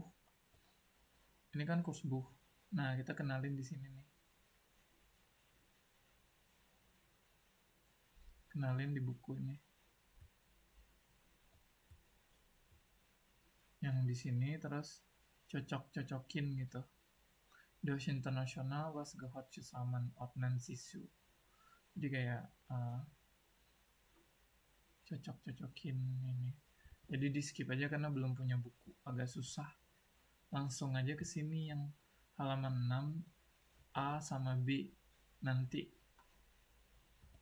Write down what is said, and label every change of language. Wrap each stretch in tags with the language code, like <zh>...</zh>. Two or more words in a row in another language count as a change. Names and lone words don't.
<id>Ini kan Kursbuch. Nah kita kenalin di sini nih. Kenalin di buku ini. Yang di sini terus cocok-cocokin gitu.</id> <de>Deutsch International was gehört zusammen ordnen Sisu.</de> <id>Jadi kayak cocok-cocokin ini. Jadi di skip aja karena belum punya buku, agak susah. Langsung aja ke sini yang halaman 6 A sama B nanti.</id>